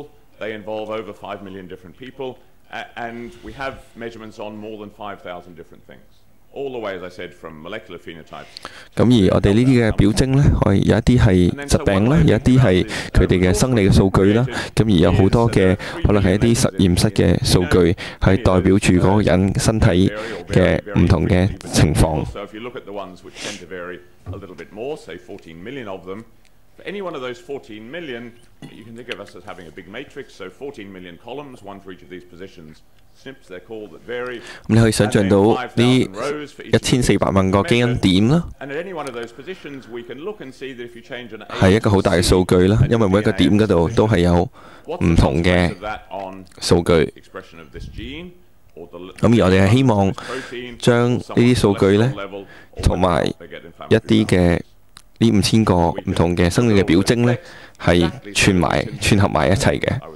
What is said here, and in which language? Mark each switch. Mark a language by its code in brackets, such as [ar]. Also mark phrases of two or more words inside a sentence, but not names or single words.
[yue] 咁而我哋呢啲嘅表徵咧，可以有一啲係疾病啦，有一啲係佢哋嘅生理嘅數據啦。咁而有好多嘅可能係一啲實驗室嘅數據，係代表住嗰個人身體嘅唔同嘅情況。 [en] For any one of those 14 million, you can think of us as having a big matrix, so 14 million columns, one for each of these positions. SNPs, they're called, that vary. [yue] 咁你可以想象到呢1400萬個基因點啦，係一個好大嘅數據啦，因為每一個點嗰度都係有唔同嘅數據。咁而我哋係希望將呢啲數據咧，同埋一啲嘅呢5000個唔同嘅生理嘅表徵咧，係串合埋一齊嘅。